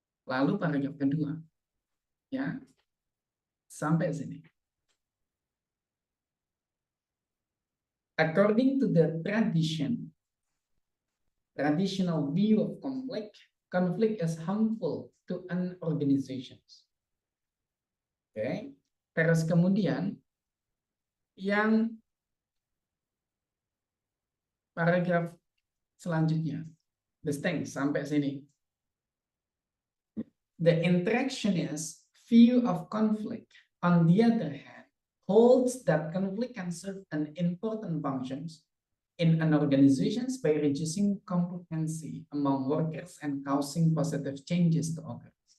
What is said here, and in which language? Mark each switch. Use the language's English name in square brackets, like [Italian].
[Indonesian] Lalu paragraf kedua, ya, sampai sini. [English] According to the traditional view of conflict is harmful to an organization. [Indonesian] Oke, terus kemudian yang paragraf selanjutnya, distinct sampai sini. [English] The interactionist view of conflict, on the other hand, holds that conflict can serve an important functions in an organization by reducing complacency among workers and causing positive changes to others.